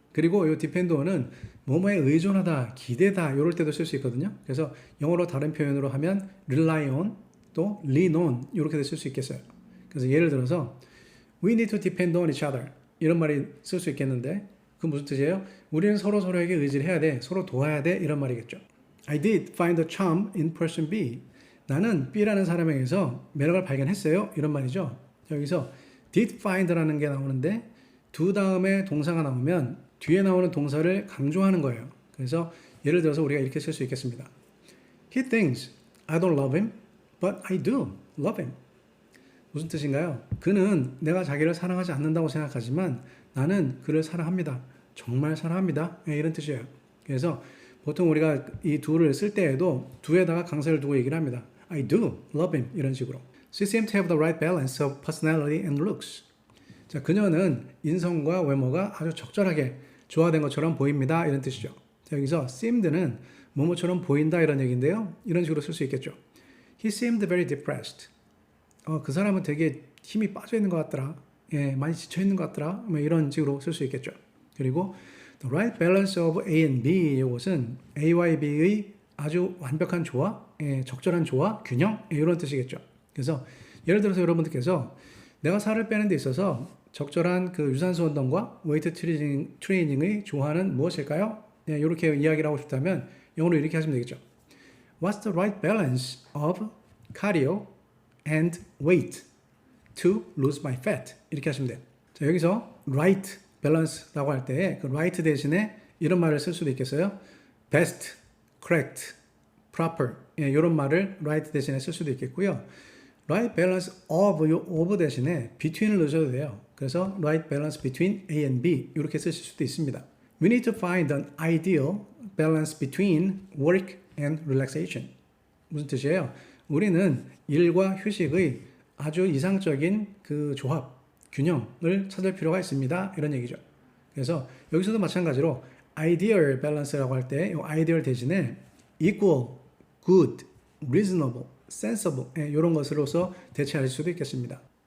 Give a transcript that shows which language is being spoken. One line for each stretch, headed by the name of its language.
Korean: 그리고 이 depend on은 뭐뭐에 의존하다, 기대다 이럴 때도 쓸 수 있거든요. 그래서 영어로 다른 표현으로 하면
English: rely on
Korean: 또
English: lean on
Korean: 이렇게도 쓸 수 있겠어요. 그래서 예를 들어서
English: we need to depend on each other
Korean: 이런 말이 쓸 수 있겠는데 그 무슨 뜻이에요? 우리는 서로에게 의지를 해야 돼. 서로 도와야 돼. 이런 말이겠죠.
English: I did find the charm in person B.
Korean: 나는 B라는 사람에게서 매력을 발견했어요. 이런 말이죠. 여기서
English: did find
Korean: 라는 게 나오는데 두 다음에 동사가 나오면 뒤에 나오는 동사를 강조하는 거예요. 그래서 예를 들어서 우리가 이렇게 쓸 수 있겠습니다.
English: He thinks I don't love him, but I do love him.
Korean: 무슨 뜻인가요? 그는 내가 자기를 사랑하지 않는다고 생각하지만 나는 그를 사랑합니다. 정말 사랑합니다. 네, 이런 뜻이에요. 그래서 보통 우리가 이 do를 쓸 때에도 do에다가 강세를 두고 얘기를 합니다.
English: I do love him
Korean: 이런 식으로.
English: She seems to have the right balance of personality and looks.
Korean: 자, 그녀는 인성과 외모가 아주 적절하게 조화된 것처럼 보입니다. 이런 뜻이죠. 자, 여기서 seemed는 뭐뭐처럼 보인다 이런 얘기인데요. 이런 식으로 쓸 수 있겠죠.
English: He seemed very depressed.
Korean: 그 사람은 되게 힘이 빠져 있는 것 같더라. 예, 많이 지쳐 있는 것 같더라. 뭐 이런 식으로 쓸 수 있겠죠. 그리고
English: the right balance of A and B
Korean: 이것은 A와 B의 아주 완벽한 조화, 예, 적절한 조화, 균형 예, 이런 뜻이겠죠. 그래서 예를 들어서 여러분들께서 내가 살을 빼는 데 있어서 적절한 그 유산소 운동과 웨이트 트레이닝의 조화는 무엇일까요? 네, 이렇게 이야기를 하고 싶다면 영어로 이렇게 하시면 되겠죠.
English: What's the right balance of cardio and weight to lose my fat?
Korean: 이렇게 하시면 돼요. 자, 여기서 right balance라고 할 때 그 right 대신에 이런 말을 쓸 수도 있겠어요.
English: best, correct, proper
Korean: 예, 이런 말을 right 대신에 쓸 수도 있겠고요. right balance of 대신에 between을 넣으셔도 돼요. 그래서
English: right balance between A and B
Korean: 이렇게 쓰실 수도 있습니다.
English: We need to find an ideal balance between work and relaxation.
Korean: 무슨 뜻이에요? 우리는 일과 휴식의 아주 이상적인 그 조합, 균형을 찾을 필요가 있습니다. 이런 얘기죠. 그래서 여기서도 마찬가지로 ideal balance라고 할 때 이 ideal 대신에 equal,
English: good, reasonable, sensible
Korean: 이런 것으로서 대체할 수도 있겠습니다.